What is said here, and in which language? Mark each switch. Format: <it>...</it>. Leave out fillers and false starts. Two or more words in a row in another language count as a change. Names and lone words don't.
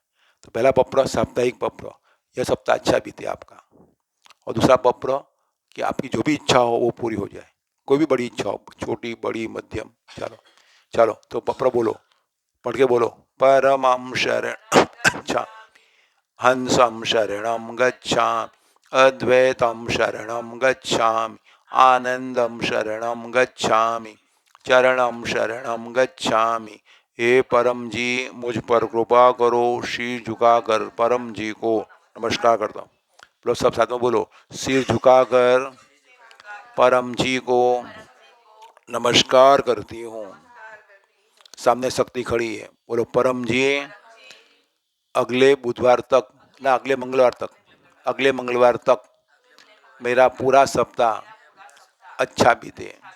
<hi>तो पहला पप्र साप्ताहिक पप्र, यह सप्ताह अच्छा बीते आपका। और दूसरा पप्र कि आपकी जो भी इच्छा हो वो पूरी हो जाए, कोई भी बड़ी इच्छा हो, छोटी बड़ी मध्यम। चलो चलो, तो पप्र बोलो, पढ़ के बोलो।</hi> <pi>परमं शरण अच्छा, हंसं शरणं गच्छामि, अद्वैतं शरणं गच्छामि, आनंदं शरणं गच्छामि, चरणं शरणं गच्छामि।</pi> <hi>हे परम जी, मुझ पर कृपा करो। शीर झुकाकर परम जी को नमस्कार करता हूँ। लोग सब साथ में बोलो, सिर झुकाकर परम जी को नमस्कार करती हूँ। सामने शक्ति खड़ी है, बोलो परम जी अगले बुधवार तक, ना अगले मंगलवार तक, अगले मंगलवार तक मेरा पूरा सप्ताह अच्छा बीते।</hi>